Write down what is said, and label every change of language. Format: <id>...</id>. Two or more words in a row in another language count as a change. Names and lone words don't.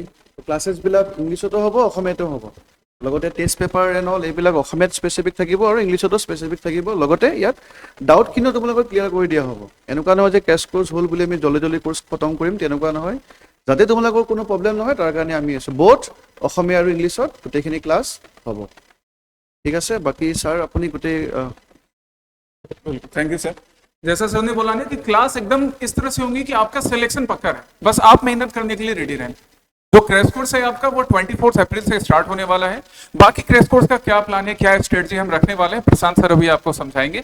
<as>ক্লাছেছবিলাক ইংলিছতো হ'ব, অসমীয়াতো হ'ব। লগতে</as> <en>test paper and all</en> <as>এইবিলাক অসমীয়াত স্পেচিফিক থাকিব আৰু ইংলিছতো স্পেচিফিক থাকিব। লগতে ইয়াত ডাউটখিনিও তোমালোকক ক্লিয়াৰ কৰি দিয়া হ'ব। এনেকুৱা নহয় যে</as> <en>crash course</en> <as>হ'ল বুলি আমি জল্দি কোৰ্চ খতম কৰিম, তেনেকুৱা নহয়। যাতে তোমালোকৰ কোনো প্ৰব্লেম নহয় তাৰ কাৰণে আমি আছোঁ। বথ অসমীয়া আৰু ইংলিছত গোটেইখিনি ক্লাছ হ'ব।</as> <hi>ठीक है सर, बाकी सर अपनी गोटे</hi> <en>thank you sir.</en> <hi>जैसा सर ने बोला ना कि क्लास एकदम इस तरह से होंगी कि आपका सिलेक्शन पक्का है, बस आप मेहनत करने के लिए रेडी रहें। जो</hi> <en>crash course</en> <hi>है आपका वो 24 अप्रैल से स्टार्ट होने वाला है। बाकी</hi> <en>crash course</en> <hi>का क्या प्लान है, क्या स्ट्रेटजी हम रखने वाले हैं, प्रशांत सर अभी आपको समझाएंगे।</hi>